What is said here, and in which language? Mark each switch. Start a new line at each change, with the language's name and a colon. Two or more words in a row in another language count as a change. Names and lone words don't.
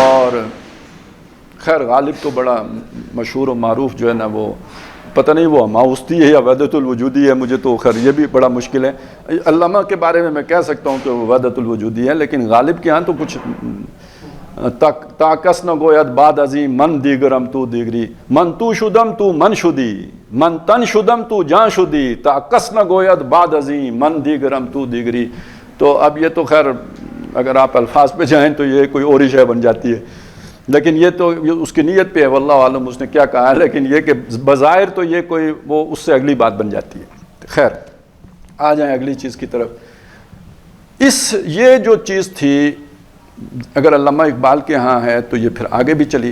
Urdu: اور خیر غالب تو بڑا مشہور و معروف جو ہے نا، وہ پتہ نہیں وہ ماوسطی ہے یا وحدت الوجودی ہے، مجھے تو خیر یہ بھی بڑا مشکل ہے. علامہ کے بارے میں کہہ سکتا ہوں کہ وہ وحدت الوجودی ہے، لیکن غالب کے ہاں تو کچھ
Persian: تاکس نہ گوید بعد عظیم من دیگرم تو دیگری، من تو شدم تو من شدی، من تن شدم تو جان شدی، تاکس نہ گوید بعد عظیم من دیگرم تو دیگری.
Urdu: تو اب یہ تو خیر اگر آپ الفاظ پہ جائیں تو یہ کوئی اور ہی شے بن جاتی ہے، لیکن یہ تو اس کی نیت پہ ہے،
Arabic: واللہ عالم
Urdu: اس نے کیا کہا ہے. لیکن یہ کہ بظاہر تو یہ کوئی وہ اس سے اگلی بات بن جاتی ہے. خیر آ جائیں اگلی چیز کی طرف. یہ جو چیز تھی اگر علامہ اقبال کے ہاں ہے تو یہ پھر آگے بھی چلی.